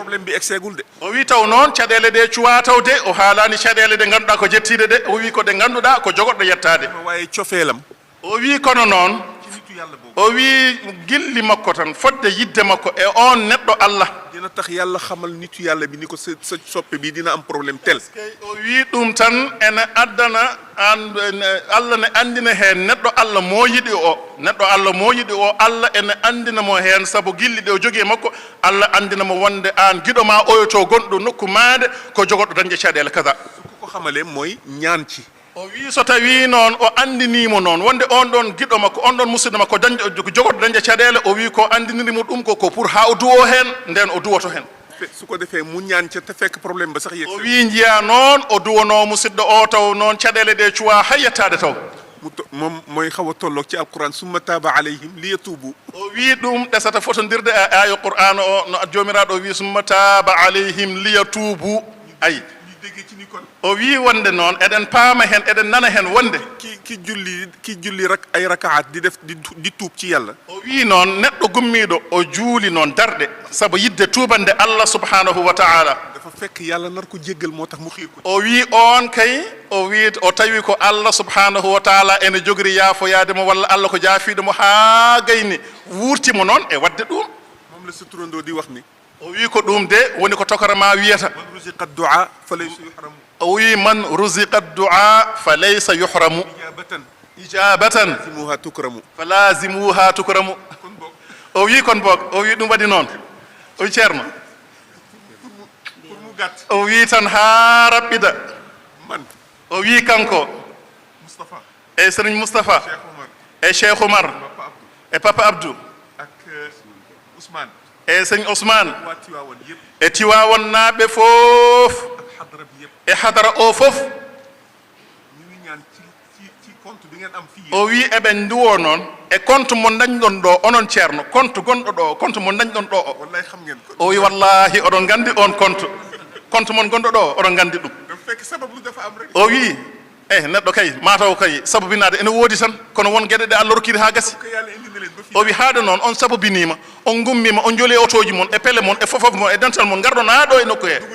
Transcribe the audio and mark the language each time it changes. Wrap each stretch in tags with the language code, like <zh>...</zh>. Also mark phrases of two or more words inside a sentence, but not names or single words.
<wo>problème bi exeegul de</wo> <ff>o wi taw noon caɗele ɗe cuwa taw de o haalani caɗele ɗe ngannduɗa ko jettiɗe de o wi ko ɗe ngannduɗa ko jogoɗɗo yettade</ff> <wo>waaye cofeelam</wo> <ff>o wi kono noon</ff> <wo>ci nitu yàlla boobu</wo> <ff>o wi gilli makko tan fodde yidde makko e on neɗɗo Allah</ff> <wo>dina tax yàlla xamal nitu yàlla bi ni ko sa soppe bi dina am problème tel</wo> <ff>o wi ɗum tan ene addana Allah ne andina heen neɗɗo Allah mo yiɗi o neɗɗo Allah mo yiɗi o Allah ene andina mo heen sabu gilli ɗe o jogii makko Allah andina mo wonde an giɗo ma oyoto gonɗo nokku maade ko jogoɗɗo dañde caɗele kaza</ff> <wo>su ko xamalee mooy ñaan ci</wo> <ff>o wi so tawi noon o andinimo noon wonde on ɗon giɗo makko on ɗon musidɗo makko ko jogoɗɗo dañde caɗele o wi ko andinirimo ɗum ko pour ha o duwo heen nden o duwoto heen</ff> <wo>su ko defee mu ñaan ca te fekk problème ba sax yegg</wo> <ff>o wi jiya noon o duwono musidɗo o taw noon caɗele ɗe cuwa hay yettade taw</ff> <wo>moom mooy xaw a tolloog ci alquran</wo> <ar>ثم تاب عليهم ليتوبوا</ar> <ff>o wi ɗum ɗesata fotodirde e ayo qur'an o no jomiraɗo o wi</ff> <ar>ثم تاب عليهم ليتوبوا</ar> <ff>ayi o wi wonde noon eɗen paama hen eɗen nana hen wonde</ff> <wo>ki julli ay rakaat di def di tuub ci yàlla</wo> <ff>o wi noon neɗɗo gummiɗo o juuli noon darɗe sabu yidde tuubande Allah</ff> <ar>سبحانه وتعالى</ar> <wo>dafa fekk yàlla nar ko jéggal moo tax mu xiir ko</wo> <ff>o wi on kay o wi o tawi ko Allah</ff> <ar>سبحانه وتعالى</ar> <ff>ene jogori yaafoyaademo walla Allah ko jaafiiɗemo haa gayni wuurtimo noon e wadde ɗum</ff> <wo>moom la sa turandoo di wax ni</wo> <ff>o wi ko ɗum de woni ko tokara ma wiyata</ff> <ar>من رزق الدعاء فليس يحرم</ar> <ff>o wi</ff> <ar>من رزق الدعاء فليس يحرم إجابة لازمها تكرم فلازمها تكرم</ar> <ff>o wi kon boog o wi ɗum waɗi noon o wi ceerno</ff> <wo>pour mu gàtt</wo> <ff>o wi tan ha raɓɓida</ff> <wo>man</wo> <ff>o wi kanko</ff> <wo>Moustapha</wo> <ff>e sëriñ Moustapha</ff> <wo>Cheikh Omar</wo> <ff>e Cheikh Oumar e Papa Abdou</ff> <wo>ak Ousmane</wo> <ff>e sëñ Ousmane</ff> <wo>waa Tivavouane yëpp</wo> <ff>e Tivavouane naaɓe fof</ff> <wo>ak xadara bi yëpp</wo> <ff>e hadara o fof</ff> <wo>ñu ngi ñaan ci compte bi ngeen am fii</wo> <ff>o wi eɓen duwo noon e compte mo dañɗon ɗo onon ceerno compte gonɗo ɗo compte mo dañɗon ɗo o</ff> <wo>wallahi xam ngeen ko</wo> <ff>o wi wallahi oɗon gandi on compte mon gonɗo ɗo oɗon gandi ɗum</ff> <wo>dafa fekk sabab lu dafa am rek</wo> <ff>o wi neɗɗo kay mataw kay sabobinade ene woodi tan kono won gueɗe ɗe Allah rokkiri ha gasi</ff> <wo>ko yàlla indi na leen ba fii</wo> <ff>o wi haade noon on sabobinima on gummima on jooli otoji mon e pelle mon e fofof mon e dental mon garɗon ha ɗo e nokku he</ff>